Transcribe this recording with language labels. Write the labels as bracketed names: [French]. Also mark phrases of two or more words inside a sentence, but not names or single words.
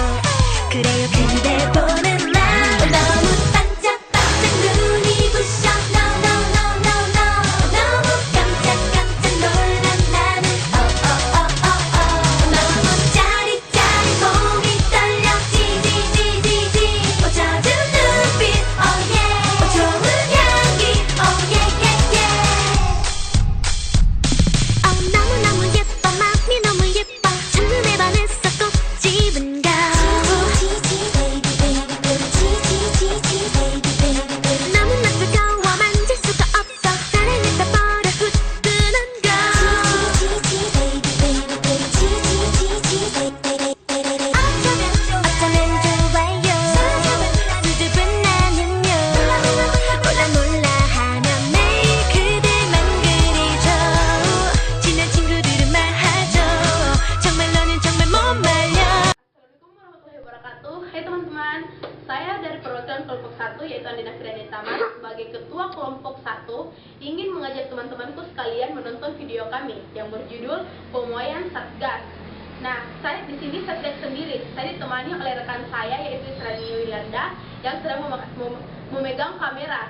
[Korean] 그래요 그대 보는 나 너무 반짝반짝 눈이 부셔 [English] No no no no no [Korean] 너무 깜짝 놀란 나는 너무 짜릿짜릿 몸이 떨려 지지지지지 젖은 눈빛 [English] oh yeah [Korean] 좋은 향기 [English] oh yeah yeah yeah [Korean] 너무너무 예뻐 맘이 너무 예뻐 첫눈에 반했어 꼭 집은 가 너무나 뜨거워 만질 수가 없어 사랑을 따버려 후끈한 걸. 어쩌면 좋아요 수줍은 나는요 몰라 하면 매일 그대만 그리죠. 친한 친구들은 말하죠 정말 너는 정말 못 말려. [Arabic] السلام عليكم ورحمة الله وبركاته. [Indonesian] Hai teman-teman, saya dari perwakilan kelompok 1 yaitu Andina Firdani Taman sebagai ketua kelompok 1 ingin mengajak teman-temanku sekalian menonton video kami yang berjudul Pemuaian Satgas. Nah, saya di sini Satgas sendiri. Saya ditemani oleh rekan saya yaitu Israni Wilanda yang sedang memegang kamera.